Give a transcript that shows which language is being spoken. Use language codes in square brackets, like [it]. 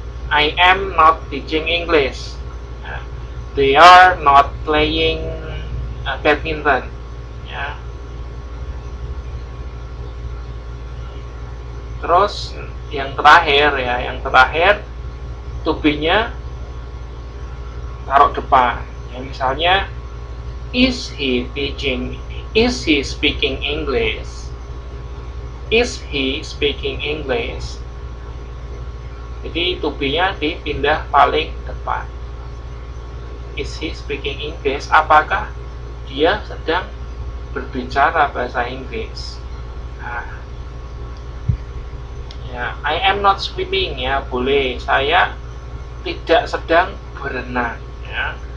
[en] I am not teaching English. They are not playing badminton. [id] Ya. Terus yang terakhir, ya, yang terakhir to be-nya taruh depan. Ya, misalnya [en] is he speaking English? Is he speaking English? [id] Jadi to be-nya dipindah paling depan. [en] Is he speaking English? [id] Apakah dia sedang berbicara bahasa Inggris? Nah, ya, [en] I am not swimming, [id] ya, boleh. Saya tidak sedang berenang, ya.